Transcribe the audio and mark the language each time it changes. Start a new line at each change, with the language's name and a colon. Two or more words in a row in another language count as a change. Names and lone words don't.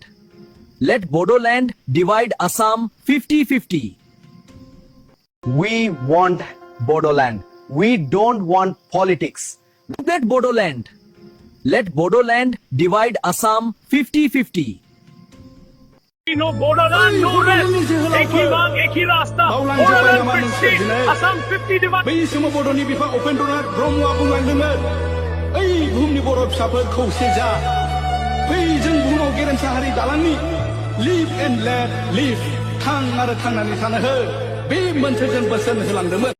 English: Let Bodoland divide Assam 50-50. We want Bodoland. We don't want politics. Let Bodoland. Let Bodoland divide Assam 50-50. No Bodoland, no rest.
Hindi: एक ही मांग, एक ही रास्ता.
English: Bodoland 50, Assam 50 divide.
Bodo: बै समाव बड'नि बिफा उपेन्द्रनाथ ब्रह्मआ बुंलांदोंमोन ओइ बुहुमनि बर' फिसाफोर खौसे जा बै जों बुहुमाव गेरेमसा हारि दालांनि
English: live and let live
Bodo: थां आरो थांनानै थानो हो बे मोनथोरजों बोसोन होलांदोंमोन